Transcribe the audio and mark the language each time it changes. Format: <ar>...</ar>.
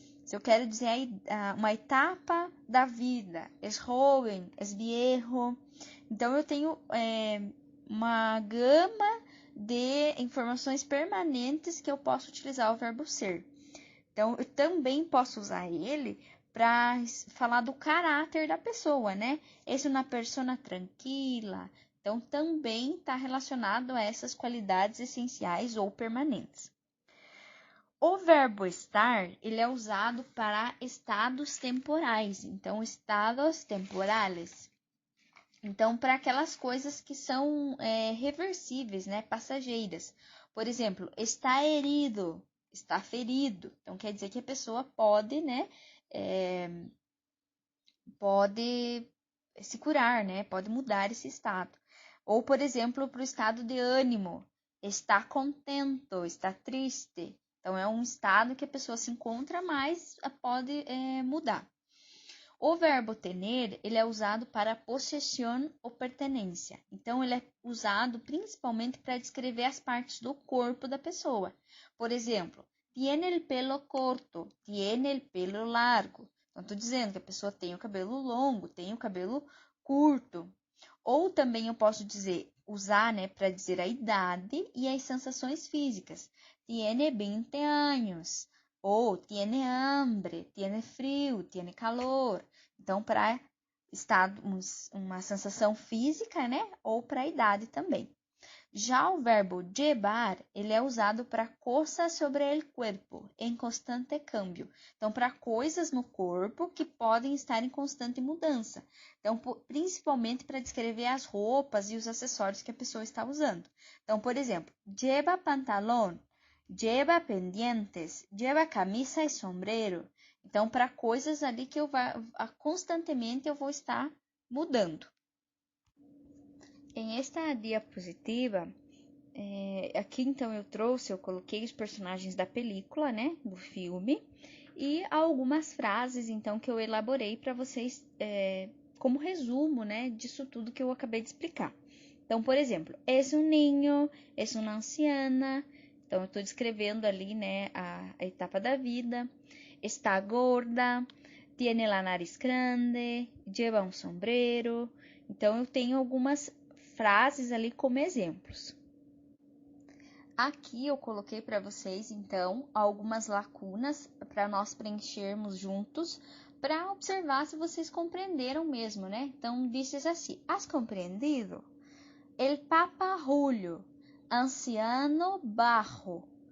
<pt>Se eu quero dizer uma etapa da vida,</pt> <es>es joven, es viejo.</es> <pt>Então, eu tenho uma gama de informações permanentes que eu posso utilizar o verbo ser. Então, eu também posso usar ele para falar do caráter da pessoa, né?</pt> <es>Es una persona tranquila.</es> <pt>Então, também está relacionado a essas qualidades essenciais ou permanentes. O verbo estar, ele é usado para estados temporais. Então,</pt> <es>estados temporales.</es> <pt>Então, para aquelas coisas que são reversíveis, né? Passageiras. Por exemplo,</pt> <es>está herido,</es> <pt>está ferido. Então, quer dizer que a pessoa pode, né? pode se curar, né? Pode mudar esse estado. Ou, por exemplo, para o estado de ânimo,</pt> <es>está contento,</es> <pt>está triste. Então, é um estado que a pessoa se encontra, mas pode mudar. O verbo tener, ele é usado para possessão ou pertenência. Então, ele é usado principalmente para descrever as partes do corpo da pessoa.</pt> <es>Por exemplo, tiene el pelo corto, tiene el pelo largo.</es> <pt>Então, estou dizendo que a pessoa tem o cabelo longo, tem o cabelo curto. Ou também eu posso usar, né, para dizer a idade e as sensações físicas.</pt> <es>Tiene 20 anos. Ou tiene hambre, tiene frio, tiene calor.</es> <pt>Então, para estado, uma sensação física, né? Ou para a idade também. Já o verbo llevar, ele é usado para</pt> <es>cosas sobre el cuerpo,</es> <pt>em constante câmbio. Então, para coisas no corpo que podem estar em constante mudança. Então, principalmente para descrever as roupas e os acessórios que a pessoa está usando. Então, por exemplo,</pt> <es>lleva pantalón, lleva pendientes, lleva camisa e sombrero.</es> <pt>Então, para coisas ali que constantemente eu vou estar mudando.</pt> <es>Em esta diapositiva,</es> <pt>aqui então eu coloquei os personagens da</pt> <es>película,</es> <pt>né, do filme, e algumas frases então que eu elaborei para vocês como resumo, né, disso tudo que eu acabei de explicar. Então, por exemplo,</pt> <es>es un niño, es una anciana.</es> <pt>Então, eu estou descrevendo ali, né, a etapa da vida.</pt> <es>Está gorda, tiene la nariz grande, lleva un sombrero.</es> <pt>Então, eu tenho algumas frases ali como exemplos. Aqui eu coloquei para vocês, então, algumas lacunas para nós preenchermos juntos, para observar se vocês compreenderam mesmo, né? Então, diz assim,</pt> <es>has compreendido? El paparrulho, anciano barro.</es>